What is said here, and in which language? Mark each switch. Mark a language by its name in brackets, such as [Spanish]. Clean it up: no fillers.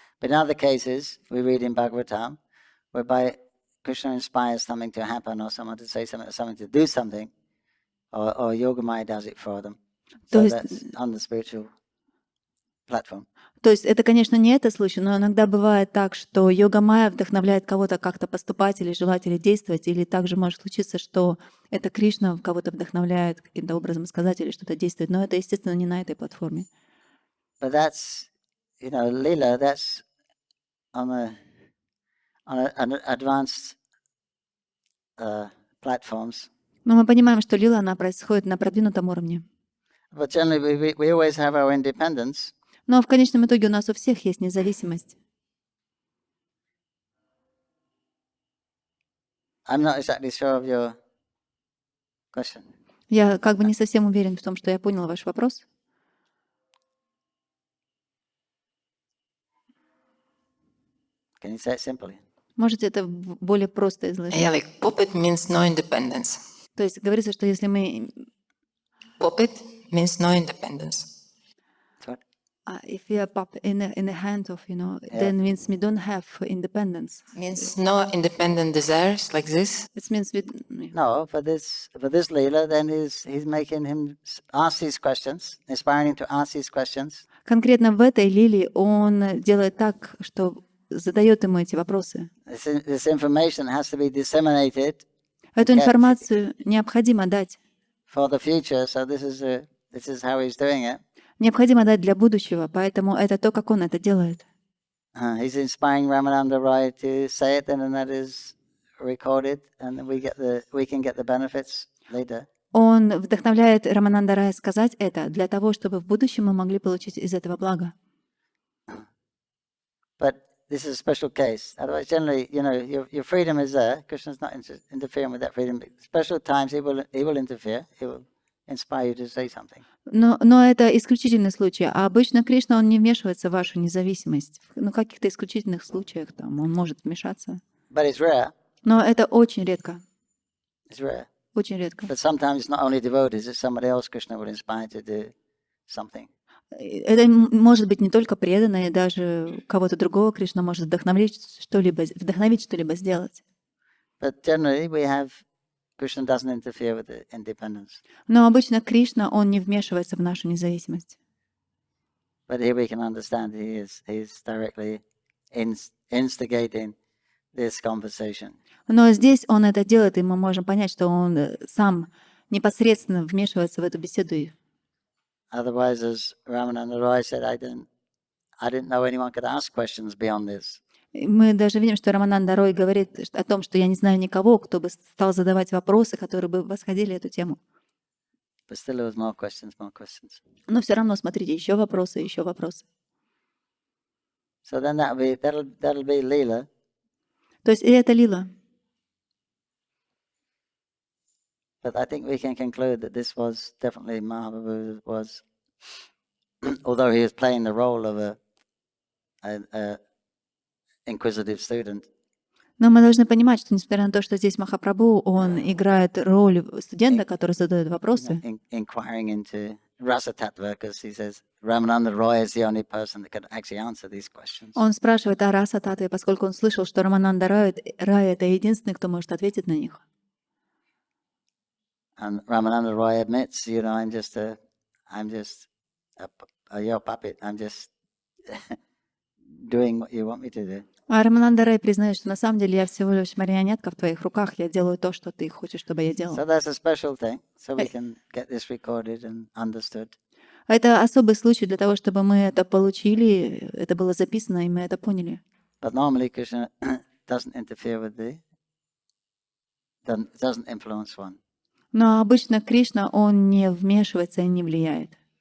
[English] But in other cases, we read in Bhagavatam, whereby Krishna inspires something to happen, or someone to say something, or someone to do something, or Yogamaya does it for them. So that's on the spiritual platform. [Russian] То есть это, конечно, не этот случай, но иногда бывает так, что йога-майя вдохновляет кого-то как-то поступать или желать, или действовать, или также может случиться, что это Кришна кого-то вдохновляет каким-то образом сказать или что-то действовать, но это, естественно, не на этой платформе. [English] But that's, lila, that's on advanced platforms. [Russian] Но мы понимаем, что лила, она происходит на продвинутом уровне. [English] But generally, we always have our independence. [Russian] Но в конечном итоге у нас у всех есть независимость. [English] I'm not exactly sure of your question. [Russian] Я как бы не совсем уверен в том, что я понял ваш вопрос. [English] Can you say it simply? [Russian] Можете это более просто изложить? [English] Yeah, like puppet means no independence. [Russian] То есть говорится, что если мы... [English] Puppet means no independence. What? If we are puppet in the hand of, then means we don't have independence. Means no independent desires like this. It means we... No, for this lila, then he's making him ask these questions, inspiring him to ask these questions. [Russian] Конкретно в этой лилии он делает так, что задает ему эти вопросы. [English] This information has to be disseminated [Russian] Эту информацию необходимо дать. [English] for the future. So this is how he's doing it. [Russian] Необходимо дать для будущего, поэтому это то, как он это делает. [English] He's inspiring Ramananda Roy to say it, and then that is recorded, and then we can get the benefits later. [Russian] Он вдохновляет Рамананда Рая сказать это для того, чтобы в будущем мы могли получить из этого блага. [English] But this is a special case. Otherwise, generally, your freedom is there. Krishna's not interfering with that freedom. Special times, he will interfere. He will inspire you to say something. [Russian] Но это исключительный случай. А обычно Кришна, он не вмешивается в вашу независимость. В каких-то исключительных случаях там он может вмешаться. [English] But it's rare. [Russian] Но это очень редко. [English] It's rare. [Russian] Очень редко. [English] But sometimes it's not only devotees, it's somebody else Krishna will inspire to do something. [Russian] Это может быть не только преданные, даже кого-то другого Кришна может вдохновить что-либо сделать. [English] But generally, Krishna doesn't interfere with the independence. [Russian] Но обычно Кришна, он не вмешивается в нашу независимость. [English] But here we can understand he's directly instigating this conversation. [Russian] Но здесь он это делает, и мы можем понять, что он сам непосредственно вмешивается в эту беседу. [English] Otherwise, as Ramananda Roy said, I didn't know anyone could ask questions beyond this. [Russian] Мы даже видим, что Рамананда Рой говорит о том, что я не знаю никого, кто бы стал задавать вопросы, которые бы восходили эту тему. [English] But still there was more questions. [Russian] Но все равно, смотрите, еще вопросы. [English] So then that'll be lila. [Russian] То есть и это лила. [English] But I think we can conclude that this was definitely Mahaprabhu was, although he was playing the role of a inquisitive student. [Russian] Но мы должны понимать, что несмотря на то, что здесь Махапрабху, он играет роль студента, который задает вопросы. [English] Inquiring into rasa tattva, because he says Ramananda Roy is the only person that could actually answer these questions. [Russian] Он спрашивает о раса татве, поскольку он слышал, что Рамананда Рай это единственный, кто может ответить на них. [English] And Ramananda Roy admits, I'm just your puppet. I'm just doing what you want me to do. [Russian] А Рамананда Рай признает, что на самом деле я всего лишь марионетка в твоих руках, я делаю то, что ты хочешь, чтобы я делал. [English] So that's a special thing, so we can get this recorded and understood. [Russian] Это особый случай для того, чтобы мы это получили, это было записано, и мы это поняли. [English] But normally Krishna doesn't interfere with doesn't influence one. [Russian] Но обычно Кришна, он не вмешивается и не влияет.